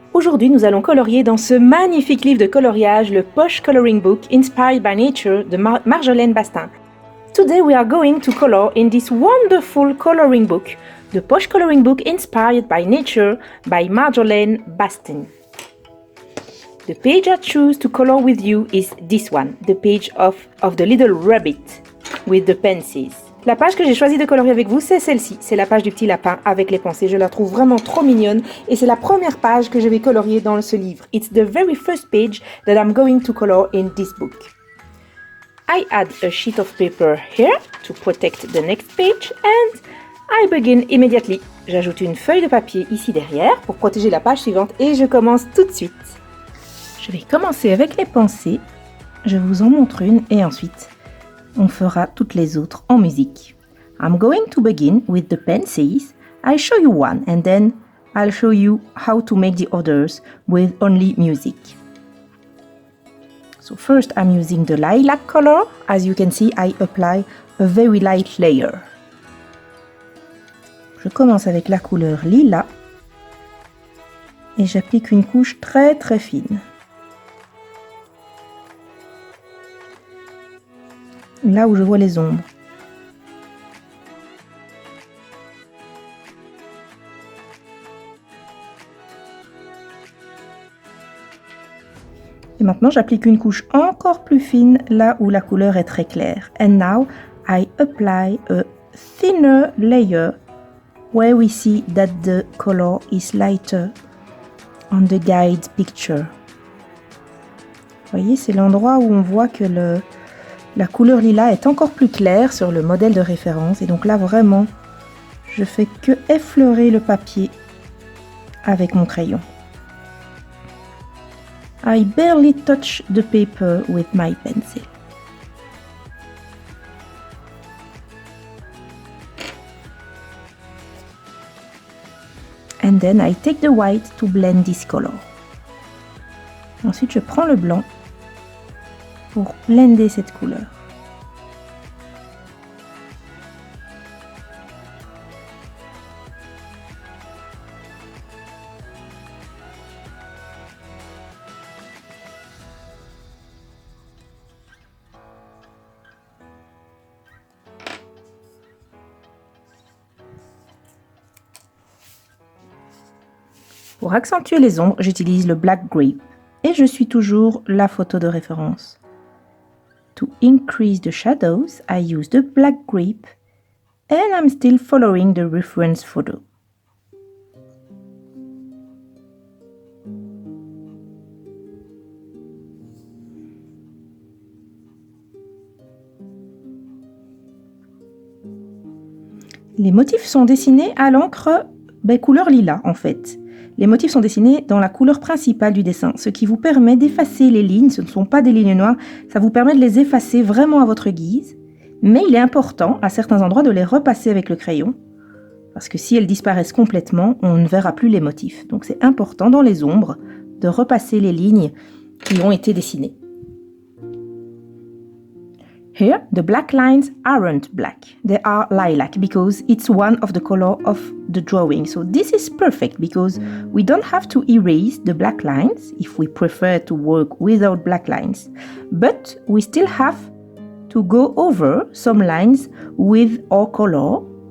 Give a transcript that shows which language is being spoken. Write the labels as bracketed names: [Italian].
[French] Aujourd'hui, nous allons colorier dans ce magnifique livre de coloriage, le Poche Coloring Book Inspired by Nature de Marjolaine Bastin. [English] Today we are going to color in this wonderful coloring book, the Poche Coloring Book Inspired by Nature by Marjolaine Bastin. The page I choose to color with you is this one, the page of the little rabbit with the pencils. [French] La page que j'ai choisi de colorier avec vous, c'est celle-ci. C'est la page du petit lapin avec les pensées. Je la trouve vraiment trop mignonne et c'est la première page que je vais colorier dans ce livre. [English] It's the very first page that I'm going to color in this book. I add a sheet of paper here to protect the next page and I begin immediately. [French] J'ajoute une feuille de papier ici derrière pour protéger la page suivante et je commence tout de suite. Je vais commencer avec les pensées. Je vous en montre une et ensuite on fera toutes les autres en musique. [English] I'm going to begin with the pencils. I show you one and then I'll show you how to make the others with only music. So first I'm using the lilac color. As you can see, I apply a very light layer. [French] Je commence avec la couleur lilas et j'applique une couche très très fine. Là où je vois les ombres. Et maintenant, j'applique une couche encore plus fine là où la couleur est très claire. [English] And now, I apply a thinner layer where we see that the color is lighter on the guide picture. [French] Vous voyez, c'est l'endroit où on voit que la couleur lilas est encore plus claire sur le modèle de référence. Et donc là, vraiment, je fais que effleurer le papier avec mon crayon. [English] I barely touch the paper with my pencil. And then I take the white to blend this color. [French] Ensuite, je prends le blanc pour blender cette couleur. Pour accentuer les ombres, j'utilise le Black Grape et je suis toujours la photo de référence. [English] To increase the shadows, I use the Black Grape and I'm still following the reference photo. [French] Les motifs sont dessinés à l'encre couleur lilas en fait. Les motifs sont dessinés dans la couleur principale du dessin, ce qui vous permet d'effacer les lignes. Ce ne sont pas des lignes noires, ça vous permet de les effacer vraiment à votre guise. Mais il est important, à certains endroits, de les repasser avec le crayon. Parce que si elles disparaissent complètement, on ne verra plus les motifs. Donc c'est important dans les ombres de repasser les lignes qui ont été dessinées. [English] Here, the black lines aren't black. They are lilac because it's one of the color of the drawing. So this is perfect because we don't have to erase the black lines if we prefer to work without black lines. But we still have to go over some lines with our color.